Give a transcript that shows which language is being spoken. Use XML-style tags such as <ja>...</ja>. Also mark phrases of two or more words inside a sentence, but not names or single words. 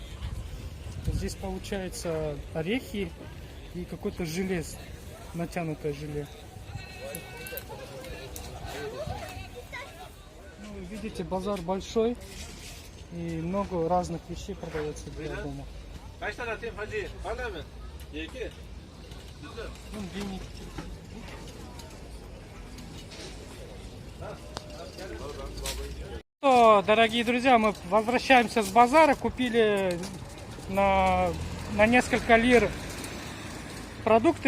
<ru>Здесь получается орехи и какое-то желе, натянутое желе. Ну, вы видите, базар большой и много разных вещей продается для дома.</ru> <tr>Kaç tane atayım hacı? Bana mı? Yeki.</tr> <ru>Ну, виники. Что, дорогие друзья, мы возвращаемся с базара, купили на несколько лир продукты.</ru>